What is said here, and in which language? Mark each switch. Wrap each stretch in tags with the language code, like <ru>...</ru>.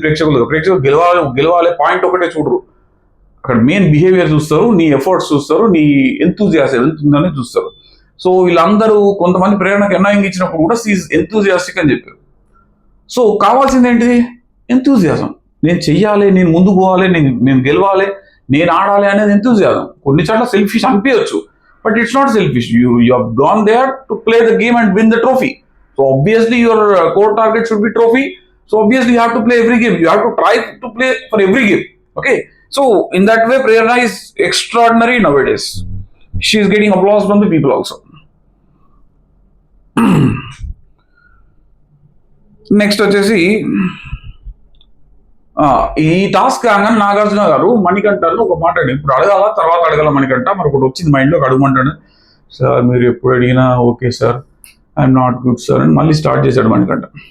<te>ప్రేక్షకులు గెలవాలి పాయింట్ ఒకటే చూడరు, అక్కడ మెయిన్ బిహేవియర్ చూస్తారు, నీ ఎఫర్ట్స్ చూస్తారు, నీ ఎంతూజియాజం ఎంత ఉందని చూస్తారు. సో వీళ్ళందరూ కొంతమంది ప్రేరణకు అనాయింగ్ ఇచ్చినప్పుడు కూడా సీజ్ ఎంతూజియాస్టిక్ అని చెప్పారు. సో కావాల్సింది ఏంటిది, ఎంతూజియాజం. నేను చెయ్యాలి, నేను ముందుకు పోవాలి, నేను గెలవాలి, నేను ఆడాలి అనేది ఎంతూజియాజం. కొన్ని చోట్ల సెల్ఫిష్ అనిపించవచ్చు,</te> <en>but it's not selfish. You have gone there to play the game and win the trophy. So obviously your core target should be trophy. So obviously you have to play every game. You have to try to play for every game. Okay. So in that way, Prerna is extraordinary nowadays. She is getting applause from the people also.</en> <te>Next వచ్చేసి ఈ task కాగానే నాగార్జున గారు మణికంఠను ఒక మాట ఇప్పుడు అడగాల తర్వాత అడగాల మణికంఠ మరి ఒకటి వచ్చింది మైండ్లోకి అడగమంటాడు. సార్ మీరు ఎప్పుడు అడిగినా okay sir,</te> <en>I'm not good sir</en> <te>అని మళ్ళీ స్టార్ట్ చేశాడు మణికంఠ.</te>